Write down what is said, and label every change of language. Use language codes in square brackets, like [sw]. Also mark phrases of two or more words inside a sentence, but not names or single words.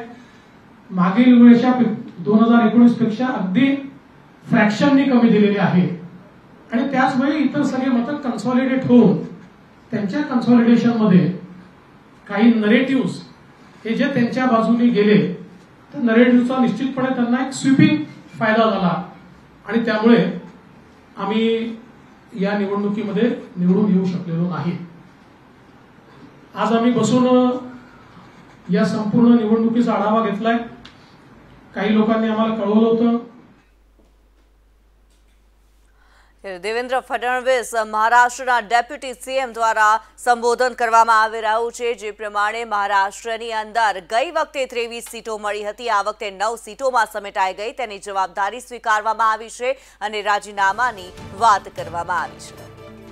[mr] मागील वेळेच्या 2019 पेक्षा अगदी फ्रॅक्शननी कमी दिलेली आहे आणि त्याच वेळी इतर सगळे मतं कन्सॉलिडेट होऊन त्यांच्या कन्सॉलिडेशन मध्ये काही नरेटिव्हज हे जे त्यांच्या बाजूने गेले तर नरेटिव्हचा निश्चितपणे त्यांना एक स्वीपिंग फायदा झाला आणि त्यामुळे आम्ही या निवडणुकीमध्ये निवडून येऊ शकलेलो नाही। आज आम्ही बसून या संपूर्ण निवडणुकीचा आढावा घेतलाय। काही लोकांनी आम्हाला कळवलं होतं। [gu] देवेंद्र फडणवीस महाराष्ट्રના [en] deputy CM [gu] દ્વારા સંબોધન કરવામાં આવી રહ્યું છે। જે પ્રમાણે મહારાષ્ટ્રની અંદર ગઈ વખતે 23 સીટો મળી હતી, આ વખતે 9 સીટોમાં સમેટાઈ ગઈ, તેની જવાબદારી સ્વીકારવામાં આવી છે અને રાજીનામાની વાત કરવામાં આવી છે।